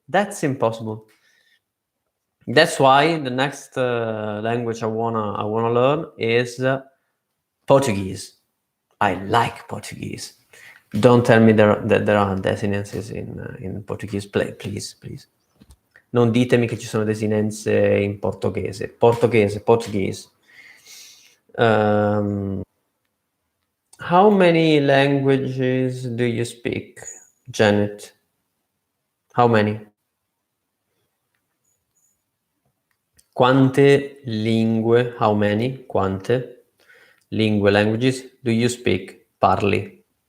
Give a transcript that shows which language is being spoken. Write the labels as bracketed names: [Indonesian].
[English] That's impossible. That's why the next language I wanna learn is Portuguese. I like Portuguese. Don't tell me that there are desinences in Portuguese. Please. [Italian] Non ditemi che ci sono desinenze in portoghese. [English] Portuguese. How many languages do you speak, Janet? How many? [Italian] Quante lingue, [English] how many, [Italian] quante lingue, [English] languages do you speak? [Italian] Parli.